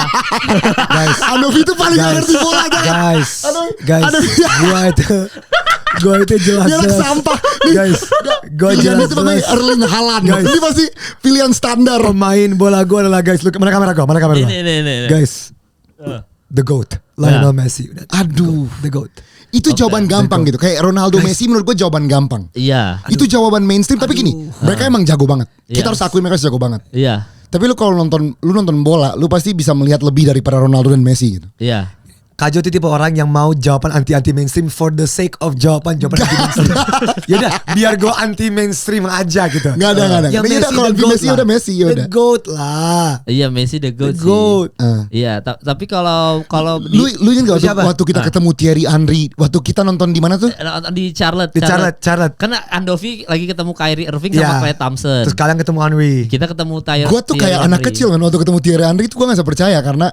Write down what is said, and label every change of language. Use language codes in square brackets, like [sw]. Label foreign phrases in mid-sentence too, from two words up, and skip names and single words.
[id] Guys, Andovi tuh paling gak ngerti bola guys. Gua itu jelas. Sampah. Guys, gua jelas. Itu pemain Erling Haaland. Ini pasti pilihan standar. Pemain bola gua adalah guys. Mana kamera gua? Ini. Guys. [en] The GOAT. Lionel Messi. [id] Aduh, [en] the GOAT. [id] Itu jawaban gampang gitu. Kayak Ronaldo Messi menurut gue jawaban gampang. Iya. Itu jawaban mainstream tapi gini, mereka emang jago banget. Kita harus akui mereka jago banget. Iya. Tapi lu kalau nonton bola, lu pasti bisa melihat lebih daripada Ronaldo dan Messi gitu. Iya. Kajo itu tipe orang yang mau jawaban anti mainstream [en] for the sake of [id] jawaban anti mainstream. Yaudah, biar gue anti mainstream aja gitu. Nggak ada. Yang Yaudah, kalau the Messi GOAT udah lah. Messi, yaudah. [en] The GOAT lah. [id] Iya Messi [en] the goat The GOAT. [id] sih. Iya, tapi kalau Lu ingat Siapa? waktu kita ketemu Thierry Henry, waktu kita nonton di mana tuh? di Charlotte. Di Charlotte. Karena Andovi lagi ketemu Kyrie Irving Iya. sama Klay Thompson. Terus kalian ketemu Henry. Kita ketemu Tyler. Gue tuh kayak anak kecil kan waktu ketemu Thierry Henry itu gue gak bisa percaya karena